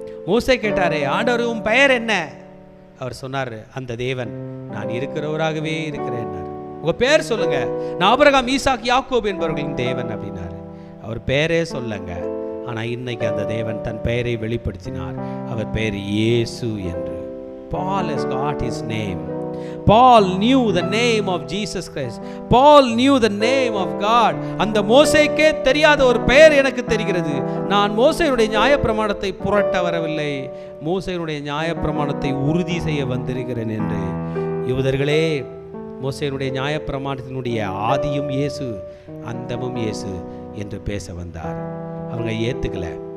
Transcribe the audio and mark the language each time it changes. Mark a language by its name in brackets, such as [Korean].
[Tamil] மோசே கேட்டாரே, ஆண்டவர் உன் பெயர் என்ன? அவர் சொன்னார், அந்த தேவன் நான் இருக்கிறவராகவே இருக்கிறேன். உங்கள் பேர் சொல்லுங்க. நான் ஆபிரகாம், ஈசாக், யாக்கோபு என்பவர்களின் தேவன் அப்படின்னாரு. அவர் பேரே சொல்லுங்க. ஆனால் இன்னைக்கு அந்த தேவன் தன் பெயரை வெளிப்படுத்தினார். அவர் பெயர் இயேசு என்று. [English] Paul has got his name. Paul knew the name of Jesus Christ. Paul knew the name of God. [Tamil] அந்த மோசேக்கே தெரியாத ஒரு பெயர் எனக்கு தெரிகிறது. நான் மோசேயுடைய நியாயப்பிரமாணத்தை புரட்ட வரவில்லை, மோசேயுடைய நியாயப்பிரமாணத்தை உறுதி செய்ய வந்திருக்கிறேன் என்று. யூதர்களே, மோசேயுடைய நியாயப்பிரமாணத்தினுடைய ஆதியும் இயேசு, அந்தமும் இயேசு என்று பேச வந்தார். அவங்க ஏற்றுக்கல.